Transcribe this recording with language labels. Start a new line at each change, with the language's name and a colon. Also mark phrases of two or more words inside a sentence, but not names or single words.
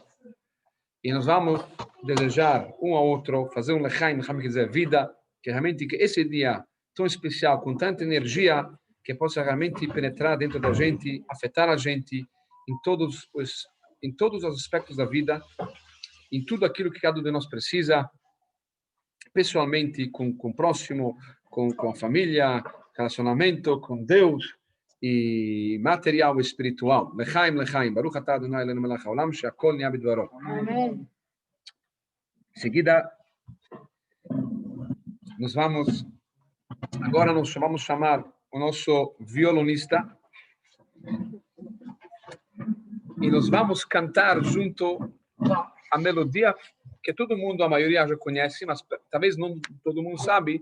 Portuguese: E nós vamos desejar um ao outro, fazer um lechaim, quer dizer, vida, que realmente que esse dia tão especial, com tanta energia, que possa realmente penetrar dentro da gente, afetar a gente em todos os aspectos da vida, em tudo aquilo que cada um de nós precisa, pessoalmente, com o próximo, com a família, relacionamento com Deus, e material e espiritual.
Hebrew: לחיים, לחיים. ברוך אתה אדני אלהינו מלך העולם, שהכל נהיה בדברו.
Portuguese: Amém. Em seguida, agora nós vamos chamar o nosso violonista e nós vamos cantar junto a melodia que todo mundo, a maioria já conhece, mas talvez não todo mundo sabe.